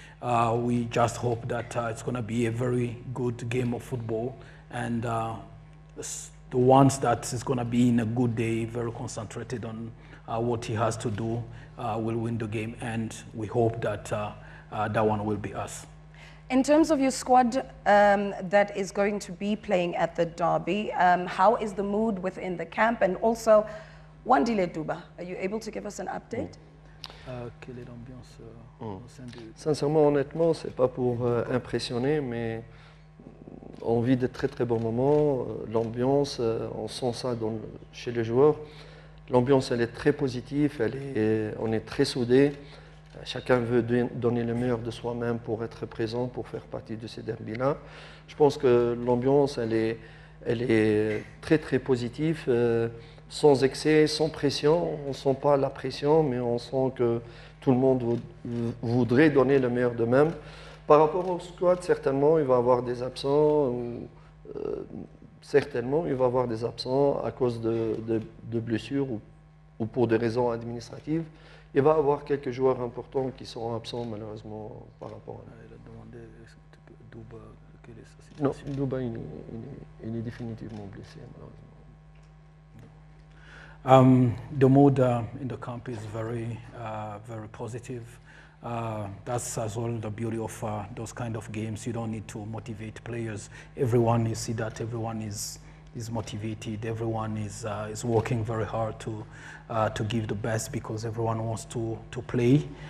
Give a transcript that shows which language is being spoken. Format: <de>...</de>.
<en>We just hope that it's going to be a very good game of football, and the ones that is going to be in a good day, very concentrated on what he has to do, will win the game, and we hope that that one will be us. In terms of your squad that is going to be playing at the derby, how is the mood within the camp? And also, Wandile Duba, are you able to give us an update?</en> <fr>Quelle est l'ambiance au sein du... Sincèrement, honnêtement, c'est pas pour impressionner, mais on vit de très très bons moments. L'ambiance, on sent ça chez les joueurs. L'ambiance, elle est très positive, on est très soudés. Chacun veut donner le meilleur de soi-même pour être présent, pour faire partie de ces derbys-là. Je pense que l'ambiance, elle est très très positive, sans excès, sans pression. On ne sent pas la pression, mais on sent que tout le monde voudrait donner le meilleur d'eux-mêmes. Par rapport au squad, certainement, il va y avoir des absents. Certainement, il va y avoir des absents à cause de blessures ou pour des raisons administratives. Il va y avoir quelques joueurs importants qui seront absents malheureusement par rapport à... Il a demandé Duba, quelle est sa Non, situation? Duba, il est définitivement blessé malheureusement.</fr> <en>The mood in the camp is very, very positive. That's as well the beauty of those kind of games. You don't need to motivate players. Everyone, you see that everyone is motivated. Everyone is working very hard to give the best because everyone wants to play.</en>